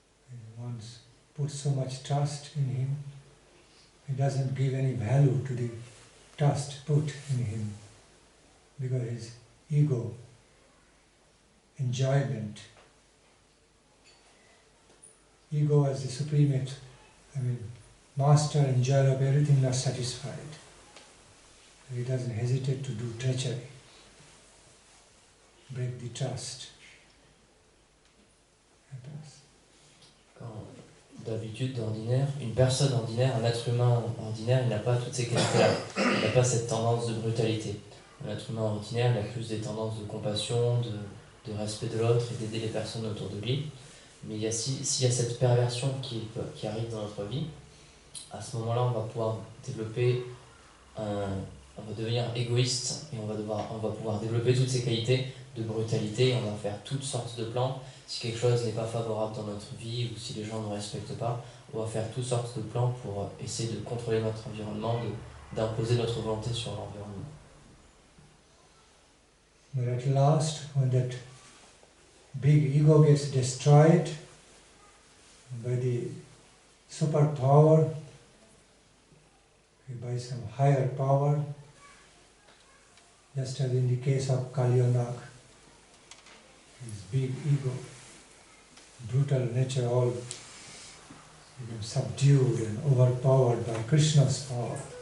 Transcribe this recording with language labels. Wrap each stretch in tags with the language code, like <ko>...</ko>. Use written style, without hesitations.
<en>And one puts so much trust in him, he doesn't give any value to the trust put in him, because his ego, enjoyment, ego as the supreme, master, enjoyer of everything, not satisfied. He doesn't hesitate to do treachery, break the trust.</en> <fr>D'habitude, d'ordinaire, une personne ordinaire, un être humain ordinaire, il n'a pas toutes ces qualités-là. Il n'a pas cette tendance de brutalité. Un être humain ordinaire, il a plus des tendances de compassion, de respect de l'autre et d'aider les personnes autour de lui. Mais s'il y a cette perversion qui arrive dans notre vie, à ce moment-là, on va pouvoir développer on va devenir égoïste et on va pouvoir développer toutes ces qualités de brutalité et on va faire toutes sortes de plans. Si quelque chose n'est pas favorable dans notre vie ou si les gens ne respectent pas, on va faire toutes sortes de plans pour essayer de contrôler notre environnement, d'imposer notre volonté sur l'environnement.</fr> <en>But at last, when that big ego gets destroyed by the superpower, by some higher power, just as in the case of Kalyanak, his big ego, brutal nature, all became subdued and overpowered by Krishna's power.</en>